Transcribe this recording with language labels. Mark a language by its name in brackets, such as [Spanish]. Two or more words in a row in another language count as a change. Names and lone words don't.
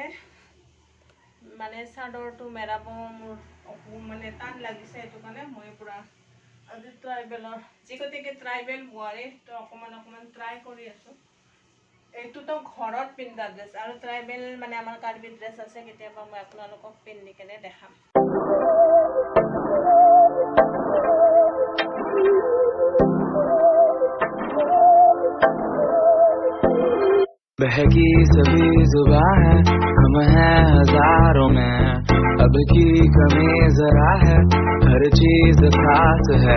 [Assamese] মানে চাদৰটো মেৰাব মোৰ মানে টান লাগিছে, সেইটো কাৰণে মই পূৰা আজি ট্ৰাইবেলৰ যি গতিকে ট্ৰাইবেল বোৱাৰী তো অকণমান ট্ৰাই কৰি আছোঁ। এইটোতো ঘৰত পিন্ধা ড্ৰেছ, আৰু ট্ৰাইবেল মানে আমাৰ কাৰ্বি ড্ৰেছ আছে, কেতিয়াবা মই আপোনালোকক পিন্ধি কেনে দেখাম। [Hindi] बहकी सभी जुबां है, हम हैं हजारों में, अब की कमी जरा है, हर चीज खास है।